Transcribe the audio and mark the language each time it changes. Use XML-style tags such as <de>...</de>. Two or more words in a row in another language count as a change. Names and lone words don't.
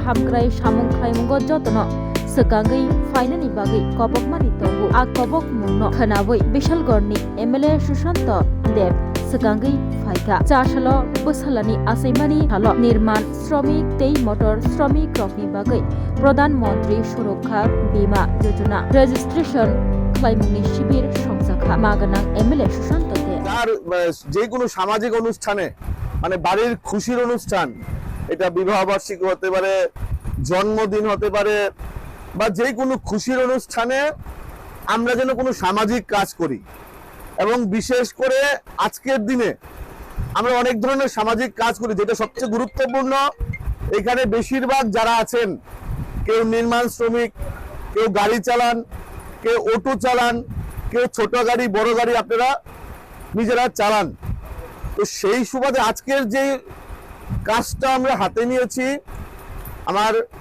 <trp>Hamkrai Shamung Khlaimungo Jotono Sekangai Fainani Bagai Kobokmani Tongu Akobok Mungno Khanaboi Bishalgorni MLA Shushanto Deb Sekangai Faika Chashalo Boshalani Asimani Shalo Nirman Shromik Te Motor Shromik Rokni Bagai Pradhan Mantri Surokha Bima Yojana Registration Klaimungni Shibir Shongjakha Maganang MLA Shushanto De</trp> <bn>তার যে কোনো সামাজিক অনুষ্ঠানে মানে বাড়ির খুশির অনুষ্ঠান এটা বিবাহ বার্ষিকী হতে পারে জন্মদিন হতে পারে বা যে কোনো খুশির অনুষ্ঠানে আমরা যেন কোনো সামাজিক কাজ করি এবং বিশেষ করে আজকের দিনে আমরা অনেক ধরনের সামাজিক কাজ করি যেটা সবচেয়ে গুরুত্বপূর্ণ এখানে বেশিরভাগ যারা আছেন কেউ নির্মাণ শ্রমিক কেউ গাড়ি চালান কেউ অটো চালান কেউ ছোট গাড়ি বড় গাড়ি আপনারা নিজেরা চালান তো সেই সুবাদে আজকের যে কাজটা আমরা হাতে নিয়েছি আমার</bn>